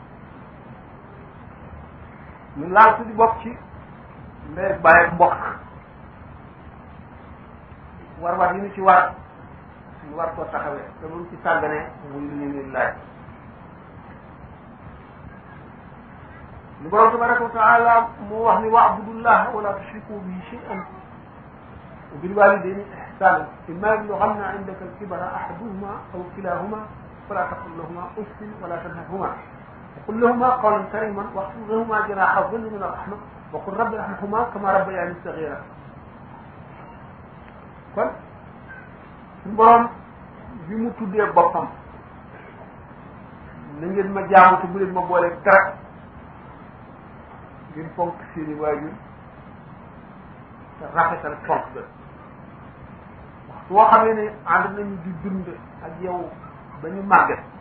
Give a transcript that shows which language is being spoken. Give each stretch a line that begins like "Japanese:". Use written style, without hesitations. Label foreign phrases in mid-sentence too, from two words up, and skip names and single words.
Wolof: ñu laal su di bokk ci ndey bàyyi mbokk war yi ñu ci war ñu war koo taxawee te buñ ci sàgganee muy lu ñu ni laaj li borom
Arabic: تبارك وتعالى
Wolof: moo wax ni
Arabic: واعبدوا الله ولا تشركوا به شيئا وبالوالدين إحسانا إما يبلغن عندك الكبر أحدهما أو كلاهما فلا تقل لهما أف ولا تنهرهما وقل لهما قولا كريما واخفض لهما جناح الذل من الرحمة وقل رب ارحمهما كما ربياني صغيرا
Wolof: kon suñu borom bi mu tuddee boppam na ngeen ma jaamu te bu leen ma boole dara ngeen fonk seeni waajur te rafetal fonk ga waxtu woo xamee ne ànd nañu di dund ak yow ba ñu màgget